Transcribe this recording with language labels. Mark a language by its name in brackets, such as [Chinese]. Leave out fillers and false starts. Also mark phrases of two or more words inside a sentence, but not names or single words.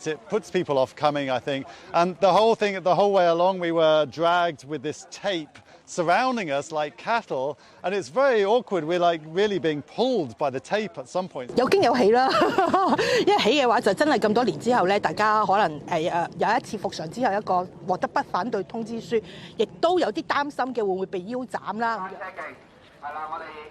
[English] It puts people off coming, I think. And the whole way along, we were dragged with this tape surrounding us like cattle, and it's very awkward. We're like really being pulled by the tape at some point. [Cantonese] 有驚有喜啦，因為喜嘅話就真係咁多年之後咧，大家可能有一次復常之後一個獲得不反對通知書，亦都有啲擔心嘅會唔會被腰斬啦。係啦，我哋。